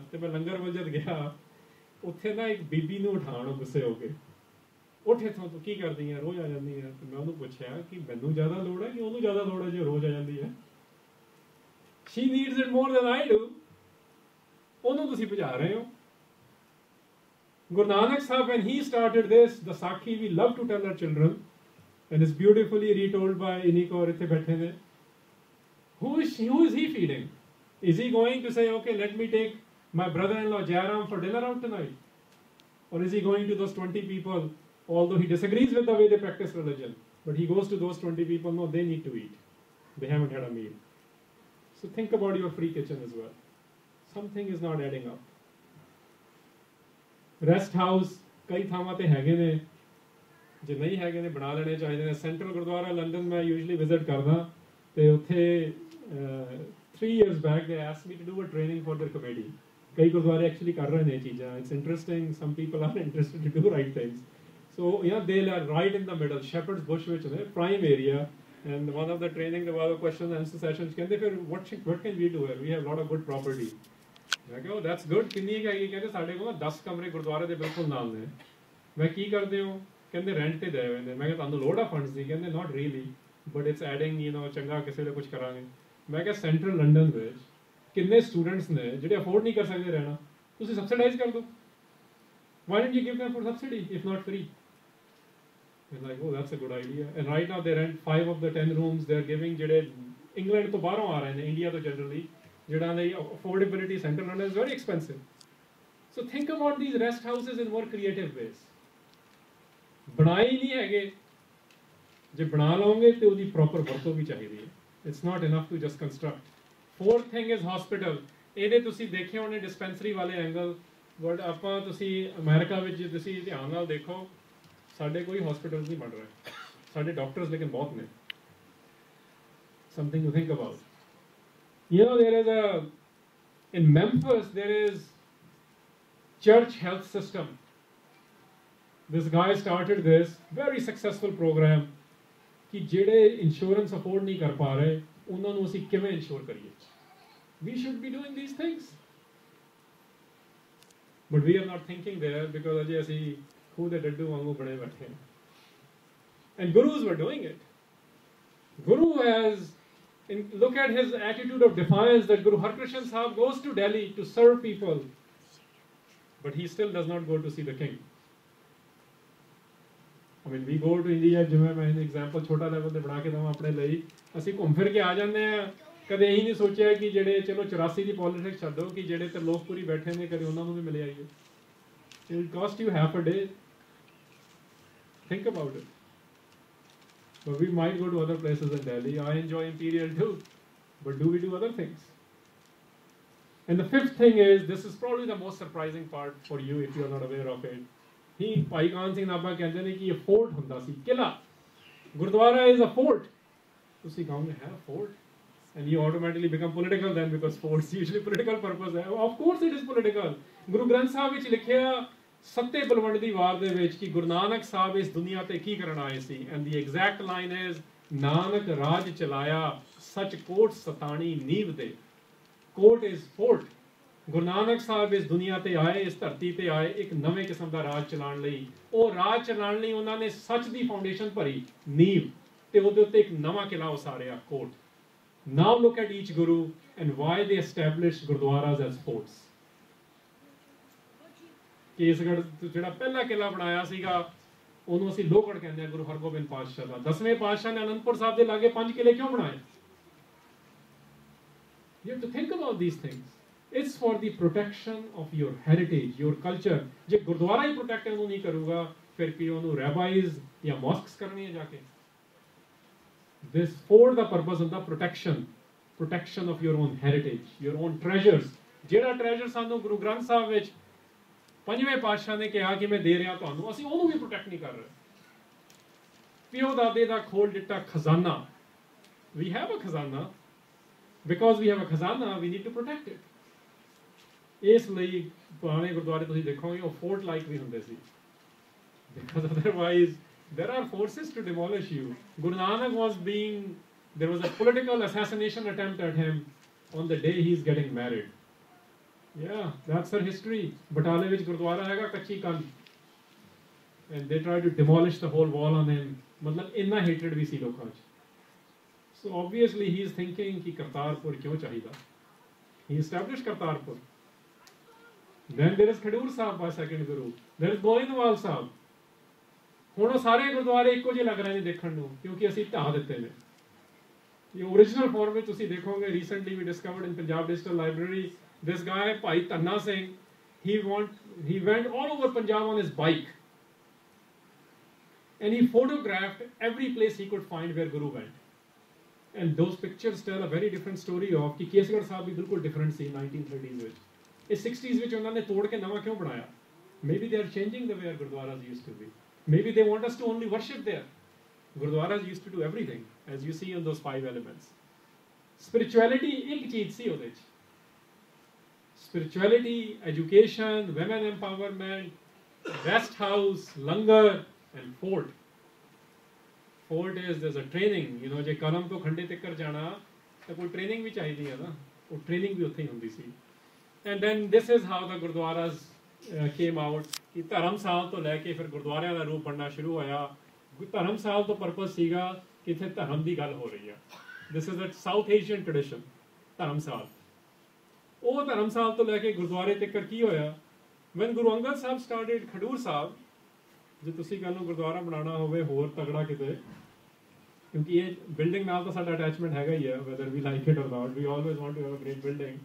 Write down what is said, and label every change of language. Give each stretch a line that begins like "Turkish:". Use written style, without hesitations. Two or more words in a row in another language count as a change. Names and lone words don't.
Punjabi: ਤੇ ਮੈਂ ਲੰਗਰ ਵੱਲ ਜਦ ਗਿਆ, ਉੱਥੇ ਨਾ ਇੱਕ ਬੀਬੀ ਨੂੰ ਉਠਾਉਣ ਗੁੱਸੇ ਹੋ ਕੇ, ਉੱਠ ਇੱਥੋਂ, ਤੂੰ ਕੀ ਕਰਦੀ ਆ, ਰੋਜ਼ ਆ ਜਾਂਦੀ ਆ। ਤੇ ਮੈਂ ਉਹਨੂੰ ਪੁੱਛਿਆ ਕਿ ਮੈਨੂੰ ਜ਼ਿਆਦਾ ਲੋੜ ਹੈ ਕਿ ਉਹਨੂੰ ਜ਼ਿਆਦਾ ਲੋੜ ਹੈ ਜੇ ਰੋਜ਼ ਆ ਜਾਂਦੀ ਹੈ?
English: She needs it more than I do.
Punjabi: ਉਹਨੂੰ ਤੁਸੀਂ ਭਜਾ ਰਹੇ ਹੋ।
English: Guru Nanak Sahib, when he started this, the Sakhi we love to tell our children, and it's beautifully retold by Iniko Rithe Bhattene. Who is he feeding? Is he going to say, okay, let me take my brother-in-law Jairam for dinner out tonight? Or is he going to those 20 people, although he disagrees with the way they practice religion, but he goes to those 20 people, no, they need to eat. They haven't had a meal. So think about your free kitchen as well. Something is not adding up.
Punjabi: ਰੈਸਟ ਹਾਊਸ ਕਈ ਥਾਵਾਂ ਤੇ ਹੈਗੇ ਨੇ, ਜੇ ਨਹੀਂ ਹੈਗੇ ਨੇ ਬਣਾ ਲੈਣੇ ਚਾਹੀਦੇ ਨੇ। ਸੈਂਟਰਲ ਗੁਰਦੁਆਰਾ ਲੰਡਨ ਮੈਂ ਯੂਜਲੀ ਵਿਜ਼ਿਟ ਕਰਦਾ, ਤੇ ਉੱਥੇ
English: 3 years back they asked me to do a training for their committee.
Punjabi: ਕਈ ਗੁਰਦੁਆਰੇ ਐਕਚੁਅਲੀ ਕਰ ਰਹੇ ਨੇ ਇਹ ਚੀਜ਼ਾਂ।
English: It's interesting, some people are interested to do right things. So yeah they are right in the middle, ਸ਼ੈਪਰਡਸ ਬੁਸ਼
Punjabi: ਵਿੱਚ ਨੇ,
English: prime area. And one of the training
Punjabi: ਦੇ ਬਾਅਦ
English: question answer session
Punjabi: ਕਹਿੰਦੇ ਫਿਰ
English: what can we do here? We have lot of good property.
Punjabi: ਮੈਂ ਕਿਹਾ
English: That's good.
Punjabi: ਕਿੰਨੀ ਹੈਗੀ? ਕਹਿੰਦੇ ਸਾਡੇ ਕੋਲ 10 ਕਮਰੇ ਗੁਰਦੁਆਰੇ ਦੇ ਬਿਲਕੁਲ ਨਾਲ ਨੇ। ਮੈਂ ਕੀ ਕਰਦੇ ਹੋ? ਕਹਿੰਦੇ ਰੈਂਟ ਤੇ ਦੇ ਹੋਏ ਨੇ। ਮੈਂ ਕਿਹਾ ਤੁਹਾਨੂੰ ਲੋੜ ਆ ਫੰਡਸ ਦੀ?
English: ਕਹਿੰਦੇ Not really, but it's adding, you know,
Punjabi: ਚੰਗਾ ਕਿਸੇ ਵੇਲੇ ਕੁਝ ਕਰਾਂਗੇ। ਮੈਂ ਕਿਹਾ ਸੈਂਟਰਲ ਲੰਡਨ ਵਿੱਚ ਕਿੰਨੇ ਸਟੂਡੈਂਟਸ ਨੇ ਜਿਹੜੇ ਅਫੋਰਡ ਨਹੀਂ ਕਰ ਸਕਦੇ ਰਹਿਣਾ, ਤੁਸੀਂ ਸਬਸਿਡਾਈਜ਼ ਕਰ ਦਿਓ।
English: Why don't you give them for subsidy if not free? They're like, oh, that's a good idea. And right now they rent 5 of the 10 rooms they're giving,
Punjabi: ਜਿਹੜੇ ਇੰਗਲੈਂਡ ਤੋਂ ਬਾਹਰੋਂ ਆ ਰਹੇ ਨੇ, ਇੰਡੀਆ ਤੋਂ ਜਨਰਲੀ, ਜਿਹੜਾ ਲਈ
English: affordability centre London is very expensive. So think about these rest houses in more creative ways.
Punjabi: ਬਣਾਏ ਨਹੀਂ ਹੈਗੇ, ਜੇ ਬਣਾ ਲਓਗੇ ਤੇ ਉਹਦੀ ਪ੍ਰੋਪਰ ਵਰਤੋਂ ਵੀ ਚਾਹੀਦੀ ਹੈ।
English: It's not enough to just construct. Fourth thing is hospital.
Punjabi: ਇਹਦੇ ਤੁਸੀਂ ਦੇਖੇ ਹੋਣੇ ਡਿਸਪੈਂਸਰੀ ਵਾਲੇ ਐਂਗਲ, ਬਟ ਆਪਾਂ ਤੁਸੀਂ ਅਮਰੀਕਾ ਵਿੱਚ ਜੇ ਤੁਸੀਂ ਧਿਆਨ ਨਾਲ ਦੇਖੋ, ਸਾਡੇ ਕੋਈ ਹਸਪੀਟਲ ਨਹੀਂ ਬਣ ਰਹੇ, ਸਾਡੇ ਡਾਕਟਰਸ ਲੇਕਿਨ ਬਹੁਤ ਨੇ।
English: Something to think about. You know, there is in Memphis, there is church health system. This guy started this very successful program
Punjabi: ਕਿ ਜਿਹੜੇ ਇੰਸ਼ੋਰੈਂਸ ਅਫੋਰਡ ਨਹੀਂ ਕਰ ਪਾ ਰਹੇ ਉਹਨਾਂ ਨੂੰ ਅਸੀਂ ਕਿਵੇਂ ਇੰਸ਼ੋਰ ਕਰੀਏ।
English: We should be doing these things. But we are not thinking there because
Punjabi: ਅਜੇ ਅਸੀਂ ਖੂਹ ਦੇ ਡੱਡੂ ਵਾਂਗੂ ਬਣੇ ਬੈਠੇ ਹਾਂ।
English: And gurus were doing it. Guru has look at his attitude of defiance that Guru Harkrishan Sahib goes to Delhi to serve people, but he still does not go to see the king. I mean, we go to India,
Punjabi: ਜਿਵੇਂ ਮੈਂ ਐਗਜ਼ਾਮਪਲ ਛੋਟਾ ਲੈਵਲ ਤੇ ਬਣਾ ਕੇ ਦਵਾਂ ਆਪਣੇ ਲਈ, ਅਸੀਂ ਘੁੰਮ ਫਿਰ ਕੇ ਆ ਜਾਂਦੇ ਆ। ਕਦੇ ਇਹੀ ਨਹੀਂ ਸੋਚਿਆ ਕਿ ਜਿਹੜੇ ਚਲੋ 84 ਦੀ ਪੋਲਿਟਿਕਸ ਛੱਡੋ, ਕਿ ਜਿਹੜੇ ਤੇ ਲੋਕ ਪੂਰੀ ਬੈਠੇ ਨੇ ਕਦੇ ਉਹਨਾਂ ਨੂੰ ਵੀ ਮਿਲੇ ਆਈਏ।
English: It will cost you half a day. Think about it. But we might go to other places in Delhi. I enjoy Imperial too. But do we do other things? And the fifth thing is, this is probably the most surprising part for you if you are not aware of it. He,
Punjabi: Bhai Khan Singh Nabha ਕਹਿੰਦੇ ਨੇ ਕਿ ਇਹ fort ਹੁੰਦਾ ਸੀ, ਕਿਲਾ.
English: Gurdwara is a fort.
Punjabi: ਤੁਸੀਂ ਕਹੋਗੇ ਹੈ fort?
English: And you automatically become political then, because forts usually political purpose hai. Of course it is political.
Punjabi: Guru Granth Sahib ਵਿੱਚ ਲਿਖਿਆ ਸੱਤੇ ਬਲਵੰਡ ਦੀ ਵਾਰ ਦੇ ਵਿੱਚ ਕਿ ਗੁਰੂ ਨਾਨਕ ਸਾਹਿਬ ਇਸ ਦੁਨੀਆ ਤੇ ਕੀ ਕਰਨ ਆਏ ਸੀ,
English: and the exact line is,
Punjabi: ਨਾਨਕ ਰਾਜ ਚਲਾਇਆ ਸੱਚ ਕੋਟ ਸਤਾਣੀ ਨੀਵ ਦੇ.
English: ਕੋਟ is fort.
Punjabi: ਗੁਰੂ ਨਾਨਕ ਸਾਹਿਬ ਇਸ ਦੁਨੀਆ ਤੇ ਆਏ, ਇਸ ਧਰਤੀ ਤੇ ਆਏ ਇੱਕ ਨਵੇਂ ਕਿਸਮ ਦਾ ਰਾਜ ਚਲਾਉਣ ਲਈ. ਉਹ ਰਾਜ ਚਲਾਉਣ ਲਈ ਉਹਨਾਂ ਨੇ ਸੱਚ ਦੀ ਫਾਊਂਡੇਸ਼ਨ ਭਰੀ, ਨੀਵ, ਤੇ ਉਹਦੇ ਉੱਤੇ ਇੱਕ ਨਵਾਂ ਕਿਲਾ ਉਸਾਰਿਆ, ਕੋਟ.
English: Now look at each guru and why they established gurdwaras as forts.
Punjabi: ਕੇਸਗੜ੍ਹ ਜਿਹੜਾ ਪਹਿਲਾ ਕਿਲਾ ਬਣਾਇਆ ਸੀਗਾ ਉਹਨੂੰ ਅਸੀਂ ਲੋਹਗੜ੍ਹ ਕਹਿੰਦੇ ਆ, ਗੁਰੂ ਹਰਗੋਬਿੰਦ ਪਾਤਸ਼ਾਹ ਦਾ. 10ਵੇਂ ਪਾਤਸ਼ਾਹ ਨੇ ਅਨੰਦਪੁਰ ਸਾਹਿਬ ਦੇ ਲਾਗੇ 5 ਕਿਲੇ ਕਿਉਂ ਬਣਾਏ?
English: You have to think about these things. It's for the protection of your heritage, your culture.
Punjabi: ਜੇ ਗੁਰਦੁਆਰਾ ਹੀ ਪ੍ਰੋਟੈਕਟ ਉਹਨੂੰ ਨਹੀਂ ਕਰੂਗਾ, ਫਿਰ ਕੀ ਉਹਨੂੰ ਰੈਬਾਈਜ਼ ਜਾਂ ਮੌਸਕਸ ਕਰਨੀ ਹੈ ਜਾ ਕੇ?
English: This fort
Punjabi: ਦਾ ਪਰਪਸ ਹੁੰਦਾ
English: protection of your own heritage, your own treasures.
Punjabi: ਜਿਹੜਾ ਟ੍ਰੈਜਰ ਸਾਨੂੰ ਗੁਰੂ ਗ੍ਰੰਥ ਸਾਹਿਬ ਵਿੱਚ 5ਵੇਂ ਪਾਤਸ਼ਾਹ ਨੇ ਕਿਹਾ ਕਿ ਮੈਂ ਦੇ ਰਿਹਾ ਤੁਹਾਨੂੰ, ਅਸੀਂ ਉਹਨੂੰ ਵੀ ਪ੍ਰੋਟੈਕਟ ਨਹੀਂ ਕਰ ਰਹੇ. ਪਿਓ ਦਾਦੇ ਦਾ ਖੋਲ ਦਿੱਤਾ ਖਜ਼ਾਨਾ.
English: We have a khazana. Because we have a khazana, we need to protect it.
Punjabi: ਇਸ ਲਈ ਪੁਰਾਣੇ ਗੁਰਦੁਆਰੇ ਤੁਸੀਂ ਦੇਖੋਗੇ ਉਹ
English: fort like
Punjabi: ਵੀ ਹੁੰਦੇ ਸੀ.
English: Because otherwise there are forces to demolish you. Guru Nanak there was a political assassination attempt at him on the day he is getting married. Yeah, that's our history.
Punjabi: Batale ਵਿੱਚ ਗੁਰਦੁਆਰਾ ਹੈਗਾ ਕੱਚੀ ਕੰਧ,
English: and they tried to demolish the whole wall on him.
Punjabi: ਮਤਲਬ ਇੰਨਾ hatred ਵੀ ਸੀ ਲੋਕਾਂ 'ਚ.
English: So obviously he is thinking
Punjabi: ਕਿ ਕਰਤਾਰਪੁਰ ਕਿਉਂ ਚਾਹੀਦਾ?
English: He established Kartarpur. Then there is Khadur Sahib by second Guru. There is Goindwal Sahib.
Punjabi: ਹੁਣ ਉਹ ਸਾਰੇ ਗੁਰਦੁਆਰੇ ਇੱਕੋ ਜਿਹੇ ਲੱਗ ਰਹੇ ਨੇ ਦੇਖਣ ਨੂੰ, ਕਿਉਂਕਿ ਅਸੀਂ ਢਾਹ ਦਿੱਤੇ ਨੇ. ਇਹ
English: original form
Punjabi: ਵਿੱਚ ਤੁਸੀਂ ਦੇਖੋਗੇ, ਰੀਸੈਂਟਲੀ ਵੀ
English: discovered in
Punjabi: ਪੰਜਾਬ ਡਿਜੀਟਲ ਲਾਇਬ੍ਰੇਰੀ,
English: this guy ਭਾਈ ਧੰਨਾ ਸਿੰਘ, he went all over Punjab on his bike and he photographed every place he could find where Guru went. And those pictures tell a very different story of
Punjabi: ਕਿ ਕੇਸਗੜ੍ਹ ਸਾਹਿਬ ਵੀ ਬਿਲਕੁਲ ਡਿਫਰੈਂਟ ਸੀ 1930s ਵਿੱਚ. ਇਹ 60s ਵਿੱਚ ਉਹਨਾਂ ਨੇ ਤੋੜ ਕੇ ਨਵਾਂ ਕਿਉਂ ਬਣਾਇਆ?
English: Maybe they are changing the way our gurdwaras used to be. Maybe they want us to only worship there. Gurdwaras used to do everything, as you see in those 5 elements.
Punjabi: Spirituality ਇੱਕ ਚੀਜ਼ ਸੀ ਉਹਦੇ 'ਚ.
English: Spirituality, education, women empowerment, rest house, langar, and fort. Fort is, there's a training. You know,
Punjabi: ਜੇ ਕਲਮ ਤੋਂ ਖੰਡੇ ਤੱਕ ਜਾਣਾ ਤਾਂ ਕੋਈ ਟ੍ਰੇਨਿੰਗ ਵੀ ਚਾਹੀਦੀ ਹੈ ਨਾ, ਉਹ ਟ੍ਰੇਨਿੰਗ ਵੀ ਉੱਥੇ ਹੀ ਹੁੰਦੀ ਸੀ.
English: And then this is how the gurdwaras came out.
Punjabi: ਕਿ ਧਰਮਸਾਲ ਤੋਂ ਲੈ ਕੇ ਫਿਰ ਗੁਰਦੁਆਰਿਆਂ ਦਾ ਰੂਪ ਬਣਨਾ ਸ਼ੁਰੂ ਹੋਇਆ. ਧਰਮਸਾਲ ਤੋਂ ਪਰਪਸ ਸੀਗਾ ਕਿ ਇੱਥੇ ਧਰਮ ਦੀ ਗੱਲ ਹੋ ਰਹੀ ਆ.
English: This is a South Asian tradition, ਧਰਮਸਾਲ.
Punjabi: ਉਹ ਧਰਮਸਾਲ ਤੋਂ ਲੈ ਕੇ ਗੁਰਦੁਆਰੇ ਤੱਕ ਕੀ ਹੋਇਆ?
English: When Guru Angad Sahib started Khadur Sahib,
Punjabi: ਜੇ ਤੁਸੀਂ ਕੱਲ੍ਹ ਨੂੰ ਗੁਰਦੁਆਰਾ ਬਣਾਉਣਾ ਹੋਵੇ ਹੋਰ ਤਗੜਾ ਕਿਤੇ, ਕਿਉਂਕਿ ਇਹ ਬਿਲਡਿੰਗ ਨਾਲ ਤਾਂ ਸਾਡਾ ਅਟੈਚਮੈਂਟ ਹੈਗਾ ਹੀ ਹੈ,
English: whether we like it or not, we always want to have a great building.